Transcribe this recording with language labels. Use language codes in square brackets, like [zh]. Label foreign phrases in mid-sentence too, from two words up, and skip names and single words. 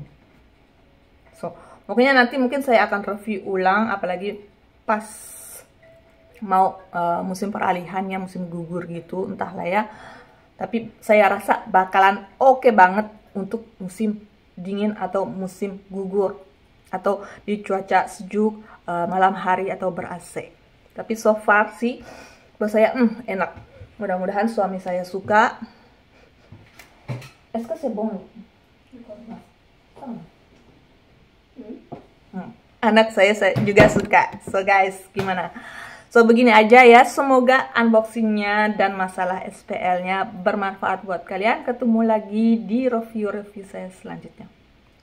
[id] So, pokoknya nanti mungkin saya akan review ulang, apalagi pas mau musim peralihannya, musim gugur gitu, entahlah ya. Tapi saya rasa bakalan oke banget untuk musim dingin atau musim gugur, atau di cuaca sejuk, malam hari atau ber-AC. Tapi [en] so far [id] sih buat saya enak. Mudah-mudahan suami saya suka. [fr] Est-ce que c'est bon? [id] Anak saya juga suka. [en] So guys, [id] gimana? So begini aja ya, semoga unboxingnya dan masalah SPL-nya bermanfaat buat kalian. Ketemu lagi di review-review saya selanjutnya.